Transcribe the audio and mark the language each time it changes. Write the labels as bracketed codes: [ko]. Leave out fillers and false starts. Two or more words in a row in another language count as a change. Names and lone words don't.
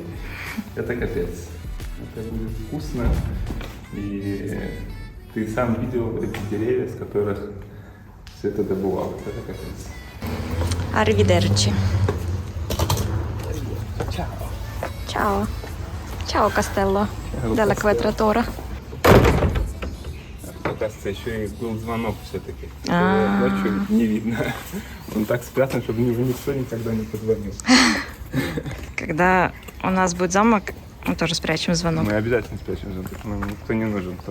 [ru] Это капец. Это будет вкусно. И ты сам видел эти деревья, с которых все это добывалось. Это капец. [it] Arrivederci. Ciao. Ciao, Castello della Quadratura. [ru] Оказывается, еще и был звонок все-таки. Ночью не видно. Он так спрятан, чтобы никто никогда не позвонил. Когда у нас будет замок, мы тоже спрячем звонок. Мы обязательно спрячем звонок. Нам никто не нужен.